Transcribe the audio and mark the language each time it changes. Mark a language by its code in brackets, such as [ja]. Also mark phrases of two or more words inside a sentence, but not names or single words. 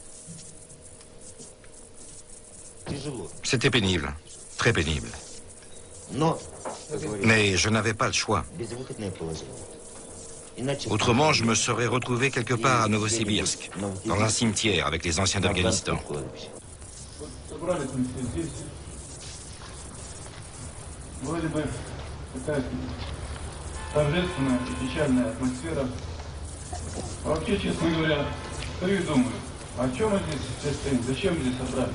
[fr] C'était pénible. Très pénible. Mais je n'avais pas le choix. Autrement, je me serais retrouvé quelque part à Novosibirsk, dans un cimetière avec les anciens d'Afghanistan. [ru] Торжественная и печальная атмосфера. Вообще, честно говоря, стою и думаю, о чем мы здесь все стоим, зачем здесь собрались?